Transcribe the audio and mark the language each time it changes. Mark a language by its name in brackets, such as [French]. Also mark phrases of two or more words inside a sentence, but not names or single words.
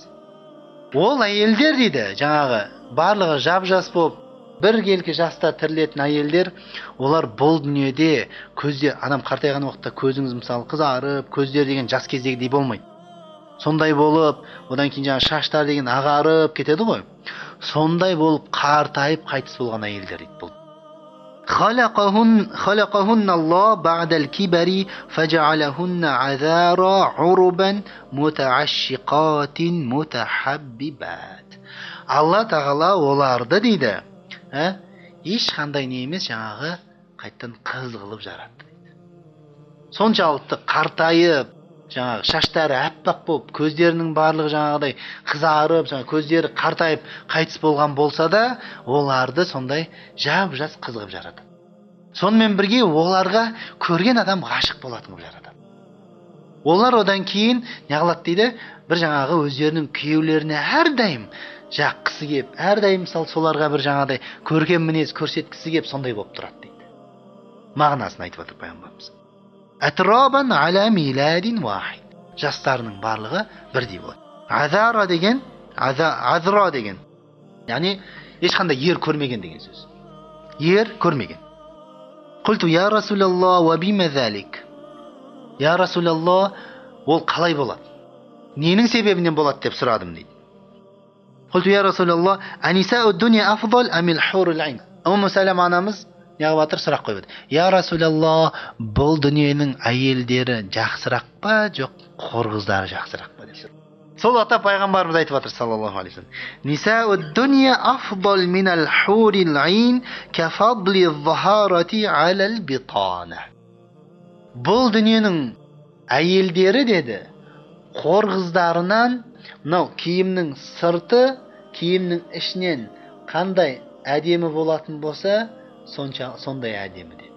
[Kazakh] Ол әйелдер дейді, жаңағы барлығы жап-жас болып, біркелкі жаста тірілетін әйелдер, олар бұл дүниеде көзде, адам қартайған уақытта көзіңіз мысалы қызарып, көздер деген жас кездегідей болмайды. Сондай болып, одан кейін жаңа шаштар деген ағарып кетеді ғой. Сондай болып қартайып қайтыс болған әйелдер дейді бұл. [Arabic] خلقهن الله بعد الكبر فجعلهن عذارا عربا متعشقات متحببات. [Kazakh] Алла тағала оларды дейді, ешқандай не емес, жаңағы қайттан қыз қылып жаратты дейді. Соншалықты қартайып, жаңағы шаштары әппақ болып, көздерінің барлығы жаңағыдай қызарып, көздері қартайып қайтыс болған болса да, оларды сондай жап-жас қыз қылып жаратады. Сонымен бірге оларға көрген адам ғашық болатын қылып жаратады. Олар одан кейін неғылады дейді, бір жаңағы өздерінің күйеулеріне әрдайым жаққысы кеп, әрдайым мысалы соларға бір жаңағыдай көрген мінез көрсеткісі кеп, сондай болып тұрады дейді. Мағынасын айтып отыр пайғамбарымыз. [Arabic] أترابا على ميلاد واحد. [Kazakh] Жастарының барлығы бірдей болады. Азара деген, азра деген, яғни ешқандай ер көрмеген деген сөз. Ер көрмеген. [Arabic] قلت يا رسول الله وبما ذلك. [Kazakh] Я Расулаллах, ол қалай болады? Ненің себебінен болады деп сұрадым дейді. [Arabic] قلت يا رسول الله، أنساء الدنيا أفضل أم الحور العين. [Kazakh] Умму Салама анамыз неғып жатыр, сұрақ қойып отыр. Я Расулаллах, бұл дүниенің әйелдері жақсырақ па, жоқ хор қыздары жақсырақ па деп. Сол ата пайғамбарымыз айтып жатыр [Arabic] صلى الله عليه وسلم. نساء الدنيا أفضل من الحور العين كفضل الظهارة على البطانة. [Kazakh] Бұл дүниенің әйелдері деді, хор қыздарынан мынау киімнің сырты, киімнің ішінен қандай әдемі болатын болса, сондай әдемі деді.